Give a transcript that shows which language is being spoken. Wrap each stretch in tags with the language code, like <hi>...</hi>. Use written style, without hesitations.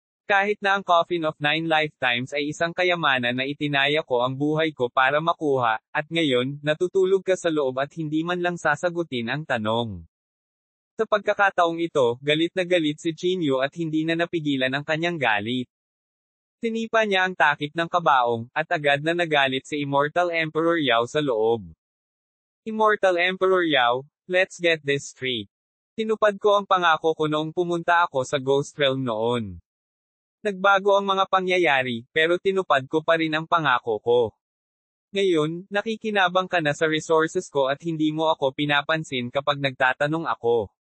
<tl>Kahit na ang Coffin of 9 Lifetimes ay isang kayamanan na itinaya ko ang buhay ko para makuha, at ngayon, natutulog ka sa loob at hindi man lang sasagutin ang tanong. Sa pagkakataong ito, galit na galit si Chinyu at hindi na napigilan ang kanyang galit. Tinipa niya ang takip ng kabaong, at agad na nagalit si Immortal Emperor Yao sa loob.</tl> <en>Immortal Emperor Yao, let's get this straight.</en> <tl>Tinupad ko ang pangako ko noong pumunta ako sa Ghost Realm noon. Nagbago ang mga pangyayari, pero tinupad ko pa rin ang pangako ko. Ngayon, nakikinabang ka na sa resources ko at hindi mo ako pinapansin kapag nagtatanong ako.</tl>